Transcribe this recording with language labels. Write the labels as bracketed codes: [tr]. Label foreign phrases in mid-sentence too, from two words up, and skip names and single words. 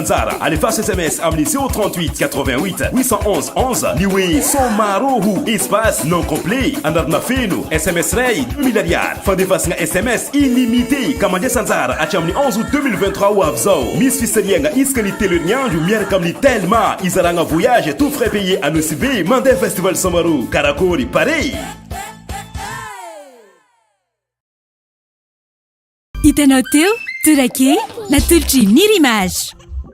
[mg] anjara alefaso SMS amin'ny 038 88 811 11 ny hoe Somaroho [fr] espace non complet [mg] anarana feno SMS ray 2000 ariary fandefasana [fr] SMS illimité [mg] ka mandesa anjara hatramin'ny 11 août 2023 ho avy zao misy fisariagna isaka ny telo herinandro miaraka amin'ny Telma izaragna [fr] voyage tout frais payé à [mg] Nosy mandeha festival Somaro karakory Paris. Hitanao teo torakey natolotra ny Ririmage.